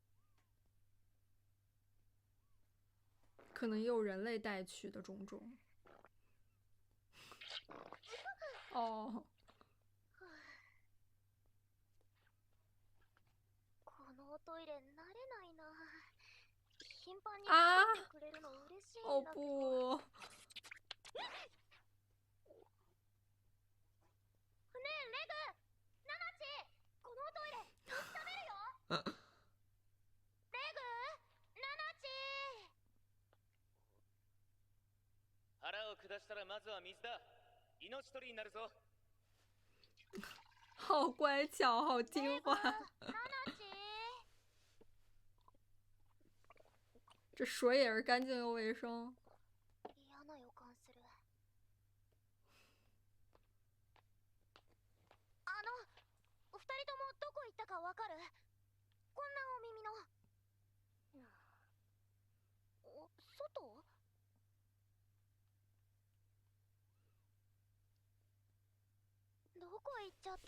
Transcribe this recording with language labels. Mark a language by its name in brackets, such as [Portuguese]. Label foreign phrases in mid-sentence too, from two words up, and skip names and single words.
[Chinese] 可能也有人类带去的种种。哦， [Japanese] このおトイレ慣れないな。頻繁にあ来てくれるの嬉しい哦んだけど。 [Chinese] 不， [Japanese] ねえレグ、ナナチ、このおトイレ水食べるよ。レグ、ナナチ。腹を下したらまずは水だ。命取りになるぞ。 [Chinese] 好乖巧，好听话。 [Japanese] ナナチ。 [Chinese] 这水也是干净又卫生。 [Japanese] 嫌な予感する。お二人ともどこ行ったかわかる？こんなお耳の。外？どこ行っちゃったの？